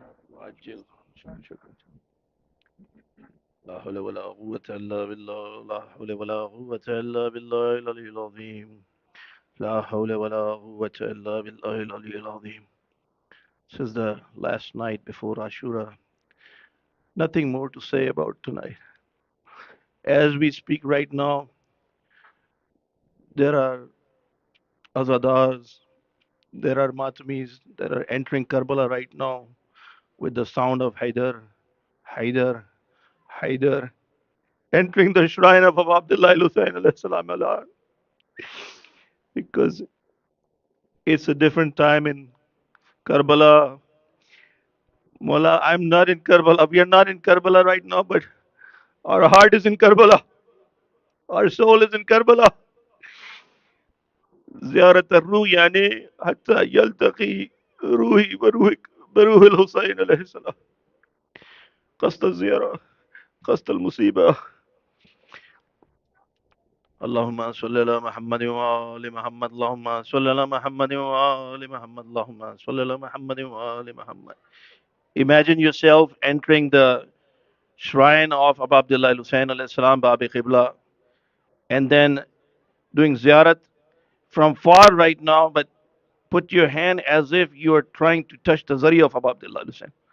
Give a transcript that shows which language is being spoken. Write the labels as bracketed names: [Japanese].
[Arabic] وعجل. شكرا. لا حول ولا قوة إلا بالله، لا حول ولا قوة إلا بالله العلي العظيم. لا حول ولا قوة إلا بالله العلي العظيم. [English] This is the last night before Ashura. Nothing more to say about tonight. As we speak right now, there are azadars, there are matamis that are entering Karbala right now with the sound of Haidar, Haidar, Haidar, entering the shrine of Abdullah Hussain alayhi salam Allah, because it's a different time in Karbala. Mullah, I'm not in Karbala. We are not in Karbala right now, but our heart is in Karbala. Our soul is in Karbala. [Arabic] زيارة الروح يعني حتى يلتقي روحي بروح الحسين عليه السلام. قصد الزيارة، قصد المصيبة. اللهم صل على محمد وآل محمد. اللهم صل على محمد وآل محمد. اللهم صل على محمد وآل محمد. [English] Imagine yourself entering the shrine of Abu Abdullah Hussain alayhi salam, Babi Qibla, and then doing ziyarat from far right now, but put your hand as if you are trying to touch the zari of Abu Abdullah Hussain.